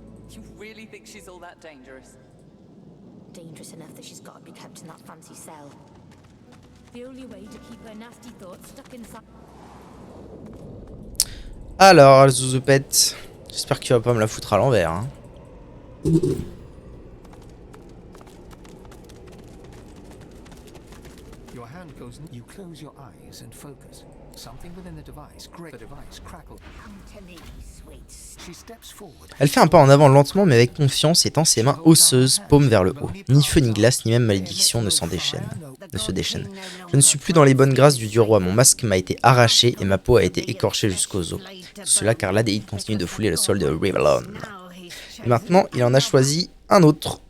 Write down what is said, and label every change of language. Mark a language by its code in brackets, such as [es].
[en] You really think she's all that dangerous? Dangerous enough that she's got to be kept in that fancy cell. The only way to keep her nasty thoughts stuck inside. [fr] Alors, Zouzoupette, j'espère que tu vas pas me la foutre à l'envers. Hein. [en] Your hand goes. You close your eyes and focus. Something within the device crackles. Come to me, sweet. She steps forward. [fr] Elle fait un pas en avant lentement mais avec confiance et tend ses mains osseuses, paume vers le haut. Ni feu ni glace, ni même malédiction ne se déchaînent. Je ne suis plus dans les bonnes grâces du dieu roi. Mon masque m'a été arraché et ma peau a été écorchée jusqu'aux os. Tout cela car l'Adéide continue de fouler le sol de Rivellon. Et maintenant, il en a choisi un autre.